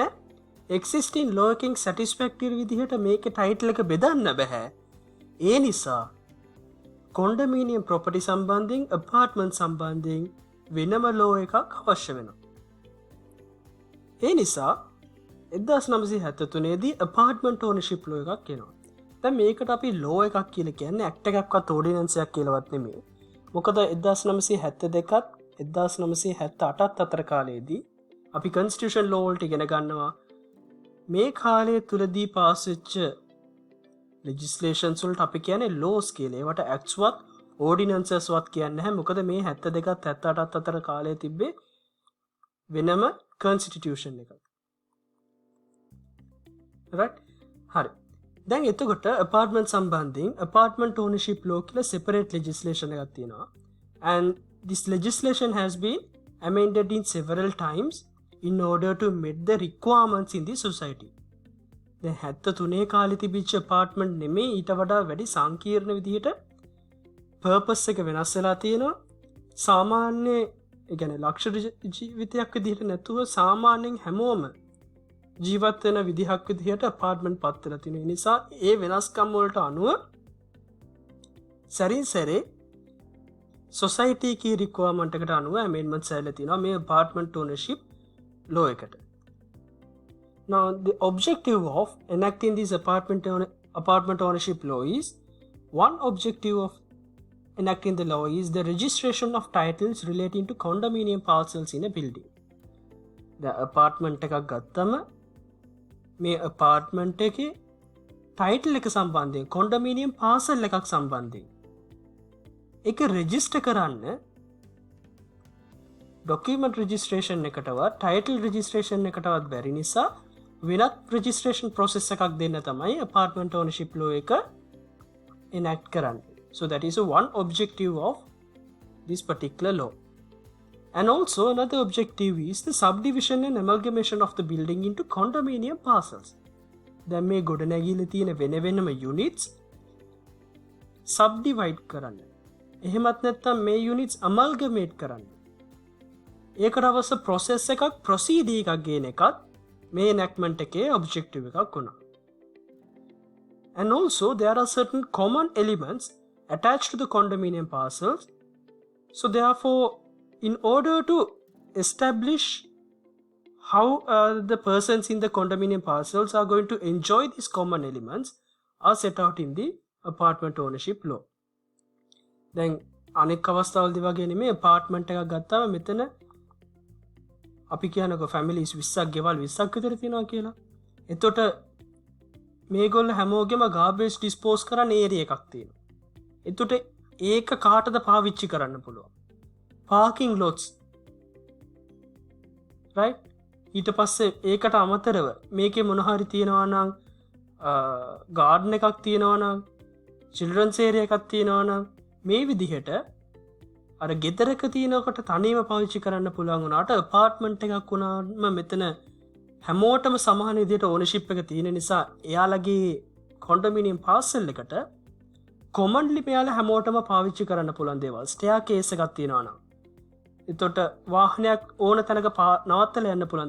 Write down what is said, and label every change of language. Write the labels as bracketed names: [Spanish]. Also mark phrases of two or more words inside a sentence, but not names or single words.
[English] existing law [Sinhala] එකෙන් satisfactory විදිහට මේකේ ටයිටල් එක බෙදන්න බෑ. ඒ නිසා [English] condominium property [Sinhala] සම්බන්ධයෙන් apartment සම්බන්ධයෙන් වෙනම law එකක් අවශ්‍ය වෙනවා. ඒ නිසා 1973 දී [English] apartment ownership law [Sinhala] එකක් එනවා. දැන් මේකට අපි law එකක් කියලා කියන්නේ act එකක්වත් ordinance එකක් කියලාවත් නෙමෙයි. මොකද 1972ත් 1978ත් අතර කාලයේදී අපි [English] constitution law [Sinhala] වලට ඉගෙන ගන්නවා. මේ කාලය තුලදී පාස් වෙච්ච legislations වලට අපි කියන්නේ laws කියලා. ඒවට acts වත් ordinances වත් කියන්නේ නැහැ. මොකද මේ 72ත් 78ත් අතර කාලයේ තිබ්බේ වෙනම constitution එකක්. right? හරි. දැන් එතකොට apartment සම්බන්ධයෙන් [English] apartment ownership law [Sinhala] කියලා [English] separate legislation [Sinhala] එකක් තියෙනවා. [English] And this legislation has been amended in several times in order to meet the requirements in the society. [Sinhala] දැන් 73 කාලේ තිබිච්ච apartment නෙමෙයි, ඊට වඩා වැඩි සංකීර්ණ විදිහට purpose එක වෙනස් වෙලා තියෙනවා. සාමාන්‍ය ඒ කියන්නේ ලක්ෂරි ජීවිතයක් විදිහට නැතුව සාමාන්‍යයෙන් හැමෝම ජීවත් වෙන විදිහක් විදිහට apartment පත් වෙලා තියෙන නිසා ඒ වෙනස්කම් වලට අනුව සරින් සැරේ [English] society key requirement [Sinhala] එකට අනුව amendments ඇවිල්ලා තියෙනවා මේ [English] apartment ownership law [Sinhala] එකට. [English] Now, the objective of enacting this apartment ownership law is, one objective of enacting the law is the registration of titles relating to condominium parcels in a building. The apartment [Sinhala] එකක් ගත්තම මේ apartment එකේ title එක සම්බන්ධයෙන් [English] condominium parcel [Sinhala] එකක් සම්බන්ධයෙන් ඒක register කරන්න [English] document registration [Sinhala] එකටවත් [English] title registration [Sinhala] එකටවත් බැරි නිසා වෙනත් [English] registration process [Sinhala] එකක් දෙන්න තමයි [English] apartment ownership law [Sinhala] එක enact කරන්නේ. [English] So that is one objective of this particular law. And also another objective is the subdivision and amalgamation of the building into condominium parcels. [Sinhala] දැන් මේ ගොඩනැගිල්ල තියෙන වෙන වෙනම [English] units subdivide [Sinhala] කරන්න. එහෙමත් නැත්නම් මේ [English] units amalgamate [Sinhala] කරන්න. ඒකට අවශ්‍ය process එකක් procedure එකක් ගේන එකත් මේ enactment එකේ objective එකක් වුණා. [English] And also there are certain common elements attached to the condominium parcels. So therefore, in order to establish how the persons in the condominium parcels are going to enjoy these common elements are set out in the apartment ownership law. [Sinhala] Then අනෙක් අවස්ථාවලදී වගේ නෙමෙයි apartment එකක් ගත්තාම මෙතන අපි කියනකො families 20ක් ගෙවල් 20ක් විතර තියෙනවා කියලා. එතකොට මේගොල්ල හැමෝගෙම [English] garbage dispose [Sinhala] කරන්න area එකක් තියෙනවා. එතකොට ඒක කාටද පාවිච්චි කරන්න පුළුවන්? [English] parking lots. right? [Sinhala] ඊට පස්සේ ඒකට අමතරව මේකේ මොන හරි තියෙනවා නම් garden එකක් තියෙනවා නම් [English] children's area [Sinhala] එකක් තියෙනවා නම් මේ විදිහට අර ගෙදරක තියෙනකොට තනියම පාවිච්චි කරන්න පුළුවන් වුණාට apartment එකක් වුණාම මෙතන හැමෝටම සමාන විදිහට ownership එක තියෙන නිසා එයාලගේ [English] condominium parcel [Sinhala] එකට commonly මෙයාලා හැමෝටම පාවිච්චි කරන්න පුළුවන් දේවල් staircase එකක් තියෙනවා නම් එතකොට වාහනයක් ඕන තැනක නවත්තලා යන්න පුළුවන්ද?